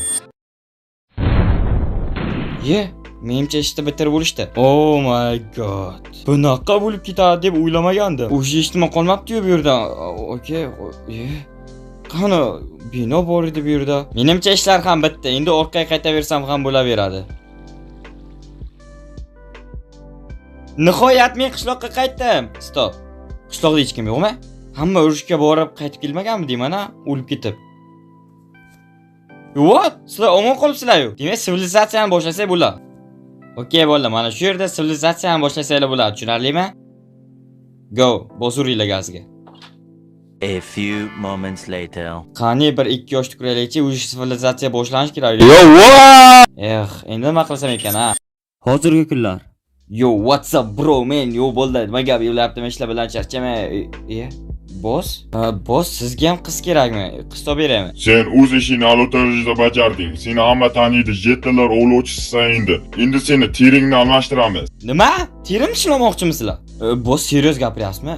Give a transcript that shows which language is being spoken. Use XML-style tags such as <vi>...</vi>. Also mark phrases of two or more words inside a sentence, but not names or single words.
<uz>Menimcha ishni bitirib bo'lishdi.</uz> <en>Oh my god.</en> <uz>Bunaqa bo'lib ketadi deb o'ylamagandim. O'sha eshitma qolmabdi-yu bu yerda. Okey. Qani bino bor edi bu yerda. Menimcha ishlar ham bitdi. Endi orqaga qaytaversam ham bo'laveradi. Nihoyat men qishloqqa qaytdim. Stop. Qishloqda hech kim yo'qmi? Hamma urushga borib qaytib kelmaganmi deyman, o'lib ketib. What? Sizlar omon qolibsizlar-ku. Demak, sivilizatsiyani boshlasak bo'ladi. Okey, bo'ldi. Mana shu yerda sivilizatsiyani boshlasak bo'ladi, tushunarlimi? Go, bosuringlar gazga.</uz> <en>A few moments later.</en> <uz>Qani bir 2 yoshli kuraylikchi, o'sha sivilizatsiya boshlanish kerak. Endi nima qilsam ekan, Hozirgi kunlar.</uz> <en>Yo, what's up bro, man?</en> <uz>Yo, bo'ldi. Nima gap yo'layaptimi? Ishlar bilan charchamay. Boss? Boss, sizga ham qiz kerakmi? Qiz topib beraymi? Sen o'z ishingni a'lo darajada bajarding. Seni hamma taniydi, jetlar ovlovchisisan endi. Endi seni teringni almashtiramiz. Nima? Terim ishlamoqchimisizlar? Boss, serios gapiryapsizmi?</uz>